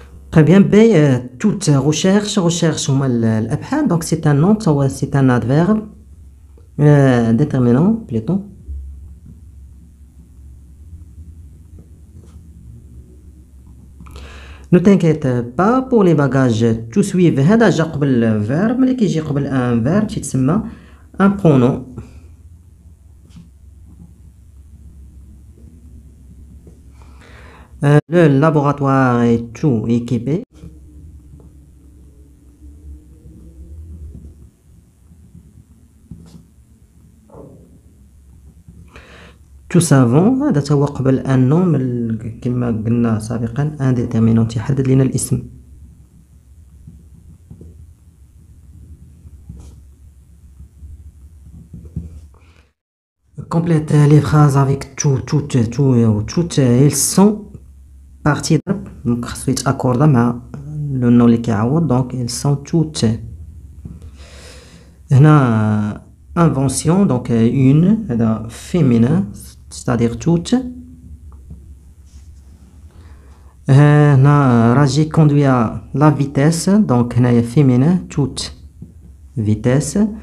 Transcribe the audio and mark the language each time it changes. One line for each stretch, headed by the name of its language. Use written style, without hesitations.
French: Très bien, B, toute recherche, recherche
Arabic: هما الأبحاث.
French: Donc c'est un nom, c'est un adverbe déterminant plutôt. Ne t'inquiète pas pour les bagages to suivre.
Arabic: هذا جا قبل verbe. ملي كيجي قبل un verbe تيتسمى un pronom.
French: Le laboratoire est tout équipé. Tout savant
Arabic: هذا تا هو قبل ان نوم كما قلنا سابقا ان ديتيرمينون تيحدد لنا الاسم.
French: Complète les phrases avec toutes ils sont parties
Arabic: ضرب دونك خاصو يتاكوردا مع لو نو اللي كيعوض.
French: دونك ils sont toutes. هنا invention donc une هذا féminin c'est-à-dire toutes. Raji conduit à la vitesse, donc féminin, toute vitesse.